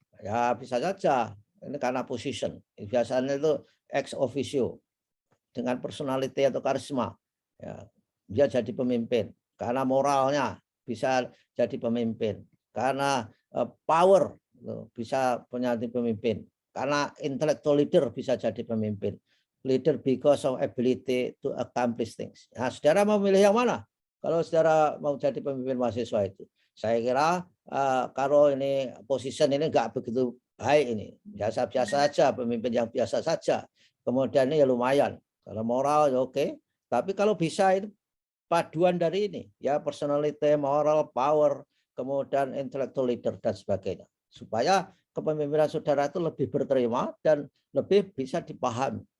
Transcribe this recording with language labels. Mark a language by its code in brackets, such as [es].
[id] Ya bisa saja. Ini karena position. Biasanya itu ex officio dengan personality atau karisma. Ya, dia jadi pemimpin. Karena moralnya bisa jadi pemimpin. Karena power bisa menjadi pemimpin. Karena intellectual leader bisa jadi pemimpin. [en] Leader because of ability to accomplish things. [id] Nah, saudara mau milih yang mana? Kalau saudara mau jadi pemimpin mahasiswa itu, saya kira kalau ini position ini nggak begitu baik ini, biasa-biasa saja, pemimpin yang biasa saja. Kemudian ini ya lumayan. Kalau moral ya oke. Tapi kalau bisa itu paduan dari ini, ya personality, moral, power, kemudian intellectual leader dan sebagainya, supaya kepemimpinan saudara itu lebih berterima dan lebih bisa dipahami.